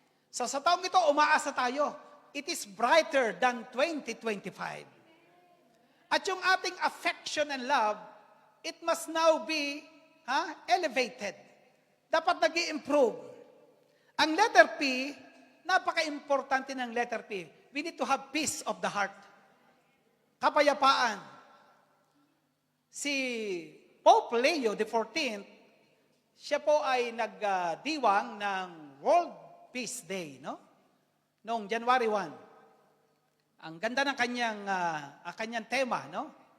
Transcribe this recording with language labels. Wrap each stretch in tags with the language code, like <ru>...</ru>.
<tl>So sa taong ito, umaasa tayo.</tl> <en>It is brighter than 2025.</en> <tl>At yung ating</tl> <en>affection and love, it must now be elevated.</en> <tl>Dapat nag-i-improve. Ang letter P, napaka-importante ng letter P.</tl> <en>We need to have peace of the heart.</en> <tl>Kapayapaan. Si Pope Leo XIV, siya po ay nagdiwang ng World Peace Day, no? Noong January 1. Ang ganda ng kanyang tema, no?</tl>